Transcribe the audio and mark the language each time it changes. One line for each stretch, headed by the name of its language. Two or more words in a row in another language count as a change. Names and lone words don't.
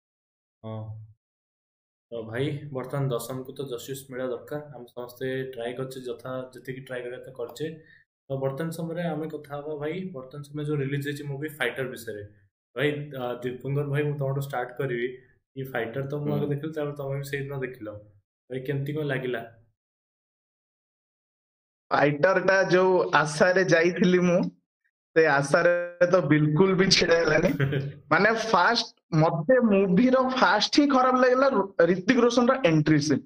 Odia: ତ ଭାଇ ବର୍ତ୍ତମାନ ଦଶମକୁ ତ ଜଷ୍ଟିସ୍ ମିଳିବା ଦରକାର, ଆମେ ସମସ୍ତେ ଟ୍ରାଏ କରୁଛେ ଯେତିକି ଟ୍ରାଏ କରିବା କଥା କରୁଛେ। ତ ବର୍ତ୍ତମାନ ସମୟରେ ଆମେ କଥା ହବା ଭାଇ ବର୍ତ୍ତମାନ ସମୟରେ ଯୋଉ ରିଲିଜ ହେଇଛି ମୁଭି ଫାଇଟର ବିଷୟରେ। ଭାଇ ଦୀପଙ୍କର ଭାଇ ମୁଁ ତମଠୁ ଷ୍ଟାର୍ଟ କରିବି।
Hindi: ये फाइटर तो
Odia: ମୁଁ ଆଗ ଦେଖିଲି, ତାପରେ ତମେ ବି ସେଇଦିନ ଦେଖିଲ, ଭାଇ କେମିତି କଣ ଲାଗିଲା? ଫାଇଟର ଟା ଯୋଉ ଆଶାରେ ଯାଇଥିଲି ମୁଁ, ସେ ଆଶାରେ ତ ବିଲକୁଲ ବି ଛିଡା ହେଲାନି। ମାନେ ଫାଷ୍ଟ ମତେ ମୁଭିର ଫାଷ୍ଟ ହିଁ ଖରାପ ଲାଗିଲା ଋତିକ ରୋଶନର
English: entry scene.